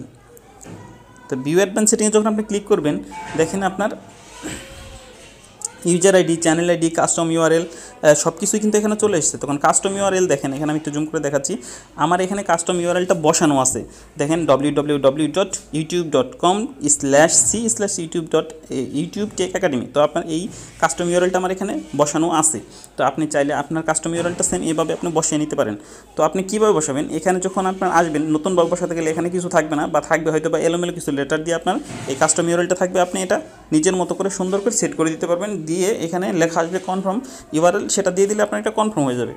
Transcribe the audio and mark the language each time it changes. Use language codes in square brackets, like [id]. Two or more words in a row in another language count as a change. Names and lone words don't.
[bn] তো [en] view advance setting [bn] যখন আপনি ক্লিক করবেন, দেখেন আপনার [en] user ID, channel ID, custom URL [bn] সব কিছুই কিন্তু এখানে চলে এসেছে। তখন [en] custom URL [bn] দেখেন এখানে আমি একটু জুম করে দেখাচ্ছি, আমার এখানে [en] custom URL [bn] বসানো আছে। দেখেন www.youtube.com/c/youtube.youtube-tech-academy। তো আপনার এই [en] custom URL [bn] আমার এখানে বসানো আছে। তো আপনি চাইলে আপনার [en] custom URL [bn] সেম এভাবে আপনি বসিয়ে নিতে পারেন। তো আপনি কীভাবে বসাবেন, এখানে যখন আপনার আসবেন, নতুনভাবে বসাতে গেলে এখানে কিছু থাকবে না, বা থাকবে হয়তো বা এলোমেলো কিছু লেটার দিয়ে আপনার এই [en] custom URL [bn] থাকবে। আপনি এটা নিজের মতো করে সুন্দর করে সেট করে দিতে পারবেন। দিয়ে দিয়ে এখানে লেখা আসবে [en] confirm URL, [bn] সেটা দিয়ে দিলে আপনার এটা কনফার্ম হয়ে যাবে।